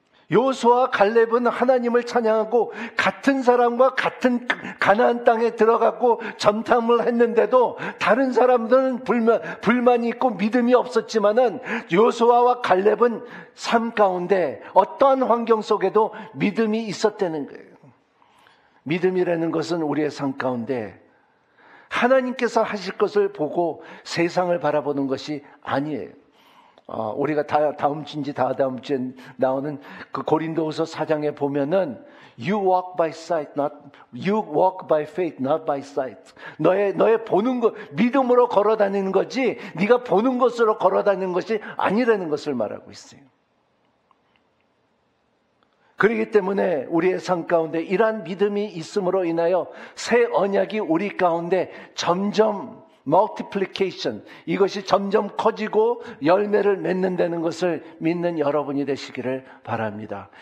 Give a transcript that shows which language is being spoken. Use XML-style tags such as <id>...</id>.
<ko>여호수아와 갈렙은 하나님을 찬양하고 같은 사람과 같은 가나안 땅에 들어가고 전탐을 했는데도 다른 사람들은 불만이 있고 믿음이 없었지만은 여호수아와 갈렙은 삶 가운데 어떠한 환경 속에도 믿음이 있었다는 거예요. 믿음이라는 것은 우리의 삶 가운데 하나님께서 하실 것을 보고 세상을 바라보는 것이 아니에요. 우리가 다음 주인지 다다음 주에 나오는 그 고린도후서 4장에 보면은</ko> <en>You walk by sight, you walk by faith, not by sight.</en> <ko>너의 보는 것, 믿음으로 걸어 다니는 거지, 네가 보는 것으로 걸어 다니는 것이 아니라는 것을 말하고 있어요. 그렇기 때문에 우리의 삶 가운데 이러한 믿음이 있음으로 인하여 새 언약이 우리 가운데 점점 multiplication, 이것이 점점 커지고 열매를 맺는다는 것을 믿는 여러분이 되시기를 바랍니다.</ko>